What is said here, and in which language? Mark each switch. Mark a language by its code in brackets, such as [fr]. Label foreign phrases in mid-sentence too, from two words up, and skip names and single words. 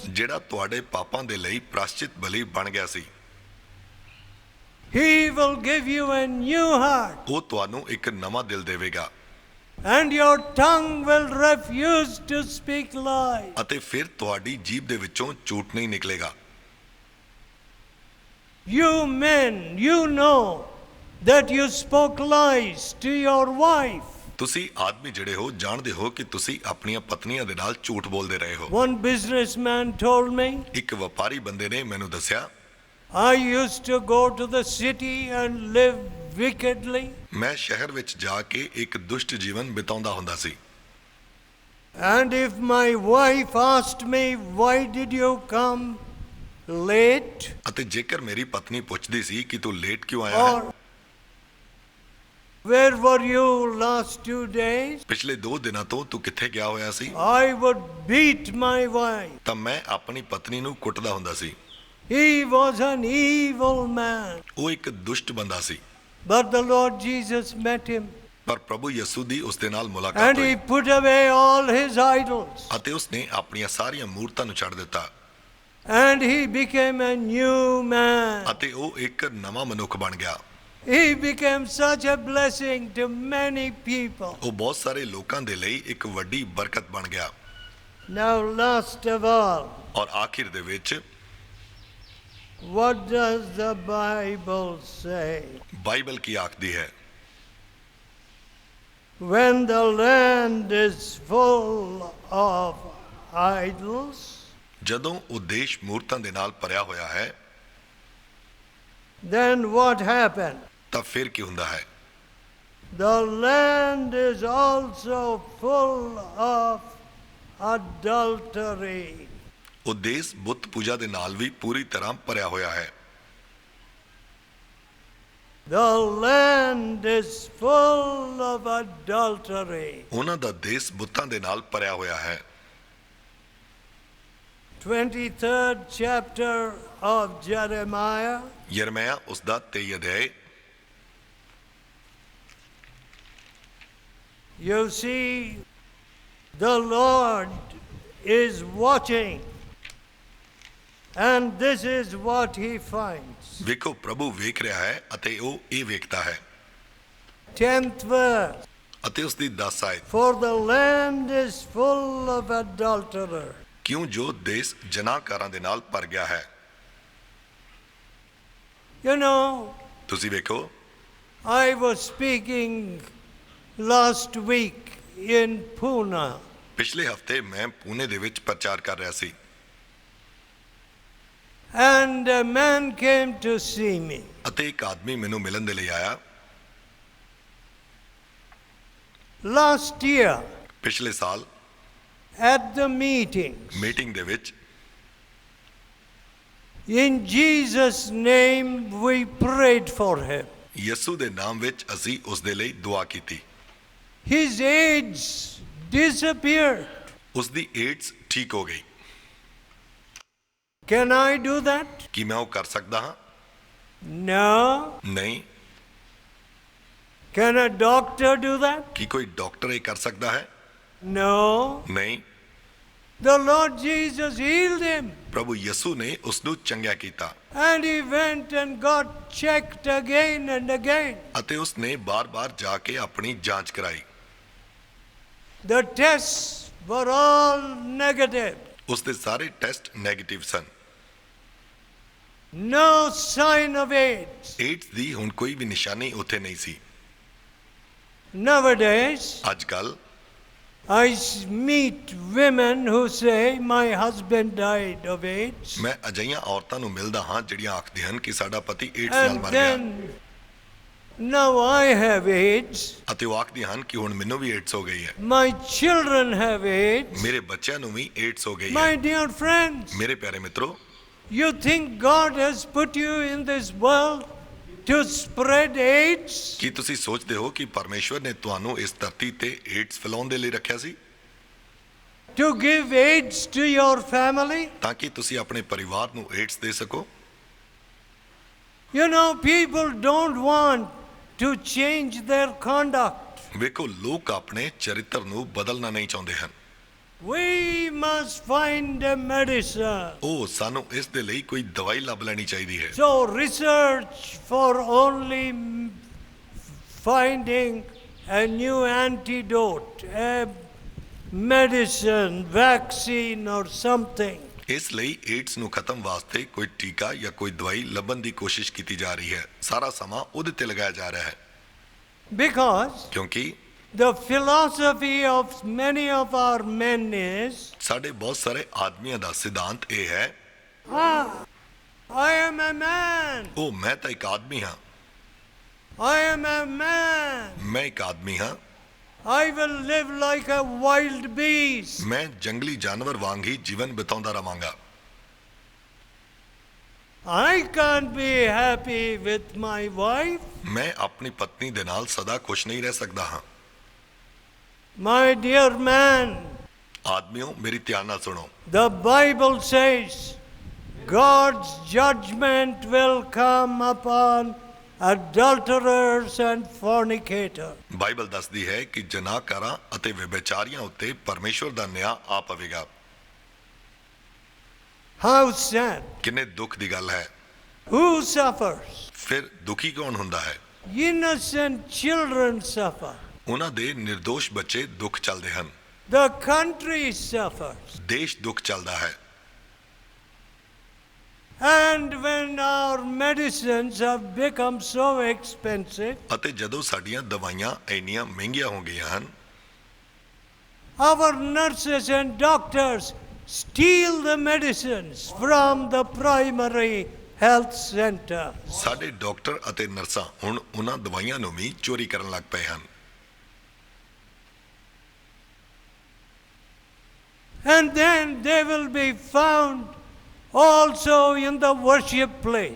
[pa] ਜਿਹੜਾ ਤੁਹਾਡੇ ਪਾਪਾਂ ਦੇ ਲਈ ਪ੍ਰਾਸ਼ਚਿਤ ਬਲੀ ਬਣ ਗਿਆ ਸੀ, [en] He will give you a new heart, [pa] ਉਹ ਤੁਹਾਨੂੰ ਇੱਕ ਨਵਾਂ ਦਿਲ ਦੇਵੇਗਾ [en] and your tongue will refuse to speak lies. [pa] ਅਤੇ ਫਿਰ ਤੁਹਾਡੀ ਜੀਭ ਦੇ ਵਿੱਚੋਂ ਝੂਠ ਨਹੀਂ ਨਿਕਲੇਗਾ। [en] You men, you know that you spoke lies to your wife. [pa] ਤੁਸੀਂ ਆਦਮੀ ਜਿਹੜੇ ਹੋ ਜਾਣਦੇ ਹੋ ਕਿ ਤੁਸੀਂ ਆਪਣੀਆਂ ਪਤਨੀਆਂ ਦੇ ਨਾਲ ਝੂਠ ਬੋਲਦੇ ਰਹੇ ਹੋ। [en] One businessman told me, [pa] ਇੱਕ ਵਪਾਰੀ ਬੰਦੇ ਨੇ ਮੈਨੂੰ ਦੱਸਿਆ, [en] I used to go to the city and live wickedly, [pa] ਮੈਂ ਸ਼ਹਿਰ ਵਿੱਚ ਜਾ ਕੇ ਇੱਕ ਦੁਸ਼ਟ ਜੀਵਨ ਬਿਤਾਉਂਦਾ ਹੁੰਦਾ ਸੀ, [en] and if my wife asked me, why did you come late? [pa] ਅਤੇ ਜੇਕਰ ਮੇਰੀ ਪਤਨੀ ਪੁੱਛਦੀ ਸੀ ਕਿ ਤੂੰ ਲੇਟ ਕਿਉਂ ਆਇਆ ਹੈ, [en] Or where were you last 2 days? [pa] ਪਿਛਲੇ 2 ਦਿਨਾਂ ਤੋਂ ਤੂੰ ਕਿੱਥੇ ਗਿਆ ਹੋਇਆ ਸੀ, [en] I would beat my wife. [pa] ਤਾਂ ਮੈਂ ਆਪਣੀ ਪਤਨੀ ਨੂੰ ਕੁੱਟਦਾ ਹੁੰਦਾ ਸੀ। [en] He was an evil man. [pa] ਉਹ ਇੱਕ ਦੁਸ਼ਟ ਬੰਦਾ ਸੀ, [en] But the Lord Jesus met him, [pa] ਪਰ ਪ੍ਰਭੂ ਯਿਸੂ ਦੀ ਉਸ ਦੇ ਨਾਲ ਮੁਲਾਕਾਤ [en] and [pa] ਹੋਈ [en] He put away all his idols, [pa] ਅਤੇ ਉਸਨੇ ਆਪਣੀਆਂ ਸਾਰੀਆਂ ਮੂਰਤਾਂ ਨੂੰ ਛੱਡ ਦਿੱਤਾ [en] and he became a new man. [pa] ਅਤੇ ਉਹ ਇੱਕ ਨਵਾਂ ਮਨੁੱਖ ਬਣ ਗਿਆ। [en] He became such a blessing to many people. [pa] ਉਹ ਬਹੁਤ ਸਾਰੇ ਲੋਕਾਂ ਦੇ ਲਈ ਇੱਕ ਵੱਡੀ ਬਰਕਤ ਬਣ ਗਿਆ। [en] Now, last of all, [pa] ਔਰ ਆਖਿਰ ਦੇ ਵਿੱਚ [en] what does the Bible say? [pa] ਬਾਈਬਲ ਕੀ ਆਖਦੀ ਹੈ? [en] When the land is full of idols, [pa] ਜਦੋਂ ਉਹ ਦੇਸ਼ ਮੂਰਤਾਂ ਦੇ ਨਾਲ ਭਰਿਆ ਹੋਇਆ ਹੈ [en] then what happened? [pa] ਤਾਂ ਫਿਰ ਕੀ ਹੁੰਦਾ ਹੈ? [en] The land is also full of adultery. [pa] ਉਹ ਦੇਸ਼ ਬੁੱਤ ਪੂਜਾ ਦੇ ਨਾਲ ਵੀ ਪੂਰੀ ਤਰ੍ਹਾਂ ਭਰਿਆ ਹੋਇਆ ਹੈ। [en] The land is full of adultery. [pa] ਉਹਨਾਂ ਦਾ ਦੇਸ਼ ਬੁੱਤਾਂ ਦੇ ਨਾਲ ਭਰਿਆ ਹੋਇਆ ਹੈ। [en] 23rd chapter of Jeremiah. [pa] ਯਰਮਿਆ ਉਸ ਦਾ 23 ਅਧਿਆਇ। [en] You see, the Lord is watching, and this is what he finds. [pa] ਵੇਖੋ ਪ੍ਰਭੂ ਵੇਖ ਰਿਹਾ ਹੈ ਅਤੇ ਉਹ ਇਹ ਵੇਖਦਾ ਹੈ। [en] 10th verse. [pa] ਅਤੇ ਉਸ ਦੀ 10 ਆਇਤ, [en] For the land is full of adulterers. [pa] ਕਿਉਂ ਜੋ ਦੇਸ਼ ਜਨਾਕਾਰਾਂ ਦੇ ਨਾਲ ਭਰ ਗਿਆ ਹੈ। [en] You know, [pa] ਤੁਸੀਂ ਵੇਖੋ [en] I was speaking last week in Pune, [pa] ਪਿਛਲੇ ਹਫਤੇ ਮੈਂ ਪੂਨੇ ਦੇ ਵਿੱਚ ਪ੍ਰਚਾਰ ਕਰ ਰਿਹਾ ਸੀ [en] and a man came to see me. [pa] ਅਤੇ ਇੱਕ ਆਦਮੀ ਮੈਨੂੰ ਮਿਲਣ ਦੇ ਲਈ ਆਇਆ। [en] Last year, [pa] ਪਿਛਲੇ ਸਾਲ [en] at the meeting, [pa] ਮੀਟਿੰਗ ਦੇ ਵਿੱਚ [en] in Jesus' name we prayed for him. [pa] ਯਿਸੂ ਦੇ ਨਾਮ ਵਿੱਚ ਅਸੀਂ ਉਸ ਦੇ ਲਈ ਦੁਆ ਕੀਤੀ। [en] His AIDS disappeared. [pa] ਉਸ ਦੀ ਏਡਸ ਠੀਕ ਹੋ ਗਈ। [en] Can I do that? [pa] ਕੀ ਮੈਂ ਉਹ ਕਰ ਸਕਦਾ ਹਾਂ? [en] No. [pa] ਨਹੀਂ। [en] Can a doctor do that? [pa] ਕੀ ਕੋਈ ਡਾਕਟਰ ਇਹ ਕਰ ਸਕਦਾ ਹੈ? [en] No. [pa] ਨਹੀਂ। [en] The Lord Jesus healed him, [pa] ਪ੍ਰਭੂ ਯਿਸੂ ਨੇ ਉਸ ਨੂੰ ਚੰਗਾ ਕੀਤਾ [en] and he went and got checked again and again. [pa] ਅਤੇ ਉਸ ਨੇ ਬਾਰ-ਬਾਰ ਜਾ ਕੇ ਆਪਣੀ ਜਾਂਚ ਕਰਾਈ। [en] The tests were all negative. [pa] ਉਸ ਦੇ ਸਾਰੇ [en] test negative [pa] ਸਨ। [en] No sign of AIDS. [pa] ਏਡਸ ਦੀ ਹੁਣ ਕੋਈ ਵੀ ਨਿਸ਼ਾਨੀ ਉੱਥੇ ਨਹੀਂ ਸੀ। [en] Nowadays, [pa] ਅੱਜ ਕੱਲ [en] I meet women who say, my husband died of AIDS. [pa] ਮੈਂ ਅਜਿਹੀਆਂ ਔਰਤਾਂ ਨੂੰ ਮਿਲਦਾ ਹਾਂ ਜਿਹੜੀਆਂ ਆਖਦੀਆਂ ਹਨ ਕਿ ਸਾਡਾ ਪਤੀ ਏਡਸ ਨਾਲ [en] And [pa] ਮਰ ਗਿਆ [en] then, now I have AIDS. [pa] ਅਤੇ ਉਹ ਆਖਦੀਆਂ ਹਨ ਕਿ ਹੁਣ ਮੈਨੂੰ ਵੀ ਏਡਸ ਹੋ ਗਈ ਹੈ। [en] My children have AIDS. [pa] ਮੇਰੇ ਬੱਚਿਆਂ ਨੂੰ ਵੀ ਏਡਸ ਹੋ ਗਈ [en] My [pa] ਹੈ। [en] dear friends, [pa] ਮੇਰੇ ਪਿਆਰੇ ਮਿੱਤਰੋ, [en] you think God has put you in this world to spread AIDS? [pa] ਕੀ ਤੁਸੀਂ ਸੋਚਦੇ ਹੋ ਕਿ ਪਰਮੇਸ਼ਵਰ ਨੇ ਤੁਹਾਨੂੰ ਇਸ ਧਰਤੀ ਤੇ ਏਡਸ ਫੈਲਾਉਣ ਦੇ ਲਈ ਰੱਖਿਆ ਸੀ [en] To give AIDS to your family? [pa] ਤਾਂ ਕਿ ਤੁਸੀਂ ਆਪਣੇ ਪਰਿਵਾਰ ਨੂੰ ਏਡਸ ਦੇ ਸਕੋ? [en] You know, people don't want to change their conduct. [pa] ਵੇਖੋ ਲੋਕ ਆਪਣੇ ਚਰਿੱਤਰ ਨੂੰ ਬਦਲਣਾ ਨਹੀਂ ਚਾਹੁੰਦੇ ਹਨ। [en] We must find a medicine. [pa] ਉਹ ਸਾਨੂੰ ਇਸ ਦੇ ਲਈ ਕੋਈ ਦਵਾਈ ਲੱਭ ਲੈਣੀ ਚਾਹੀਦੀ ਹੈ। [en] So research for only finding a new antidote, a medicine, vaccine or something. [pa] ਇਸ ਲਈ ਏਡਸ ਨੂੰ ਖਤਮ ਵਾਸਤੇ ਕੋਈ ਟੀਕਾ ਜਾਂ ਕੋਈ ਦਵਾਈ ਲੱਭਣ ਦੀ ਕੋਸ਼ਿਸ਼ ਕੀਤੀ ਜਾ ਰਹੀ ਹੈ। ਸਾਰਾ ਸਮਾਂ ਉਹਦੇ ਤੇ ਲਗਾਇਆ ਜਾ ਰਿਹਾ ਹੈ [en] Because [pa] ਕਿਉਂਕਿ [en] the philosophy of many of our men is, [pa] ਸਾਡੇ ਬਹੁਤ ਸਾਰੇ ਆਦਮੀਆਂ ਦਾ ਸਿਧਾਂਤ ਇਹ ਹੈ, [en] I am a man. [pa] ਉਹ ਮੈਂ ਤਾਂ ਇੱਕ ਆਦਮੀ ਹਾਂ, [en] I am a man. [pa] ਮੈਂ ਇੱਕ ਆਦਮੀ ਹਾਂ, [en] I will live like a wild beast. [pa] ਮੈਂ ਜੰਗਲੀ ਜਾਨਵਰ ਵਾਂਗ ਹੀ ਜੀਵਨ ਬਿਤਾਉਂਦਾ ਰਵਾਂਗਾ। [en] I can't be happy with my wife. [pa] ਮੈਂ ਆਪਣੀ ਪਤਨੀ ਦੇ ਨਾਲ ਸਦਾ ਖੁਸ਼ ਨਹੀਂ ਰਹਿ ਸਕਦਾ ਹਾਂ। [en] My dear man, [pa] ਆਦਮੀਓ ਮੇਰੀ ਧਿਆਨ ਨਾਲ ਸੁਣੋ। [en] the Bible says God's judgment will come upon adulterers and fornicators. [pa] ਬਾਈਬਲ ਦੱਸਦੀ ਹੈ ਕਿ ਜਨਾਕਾਰਾਂ ਅਤੇ ਵਿਭਾਚਾਰੀਆਂ ਉੱਤੇ ਪਰਮੇਸ਼ਵਰ ਦਾ ਨਿਆਂ ਆ ਪਵੇਗਾ। [en] How sad. [pa] ਕਿੰਨੇ ਦੁੱਖ ਦੀ ਗੱਲ ਹੈ। [en] Who suffers? [pa] ਫਿਰ ਦੁਖੀ ਕੌਣ ਹੁੰਦਾ ਹੈ? [en] Innocent children suffer. [pa] ਉਹਨਾਂ ਦੇ ਨਿਰਦੋਸ਼ ਬੱਚੇ ਦੁੱਖ ਚੱਲਦੇ ਹਨ। [en] The country suffers. [pa] ਦੇਸ਼ ਦੁੱਖ ਚੱਲਦਾ ਹੈ। [en] And when our medicines have become so expensive, [pa] ਅਤੇ ਜਦੋਂ ਸਾਡੀਆਂ ਦਵਾਈਆਂ ਇੰਨੀਆਂ ਮਹਿੰਗੀਆਂ ਹੋ ਗਈਆਂ ਹਨ, [en] our nurses and doctors steal the medicines from the primary health center. [pa] ਸਾਡੇ ਡਾਕਟਰ ਅਤੇ ਨਰਸਾਂ ਹੁਣ ਉਹਨਾਂ ਦਵਾਈਆਂ ਨੂੰ ਵੀ ਚੋਰੀ ਕਰਨ ਲੱਗ ਪਏ ਹਨ। [en] And then they will be found also in the worship place.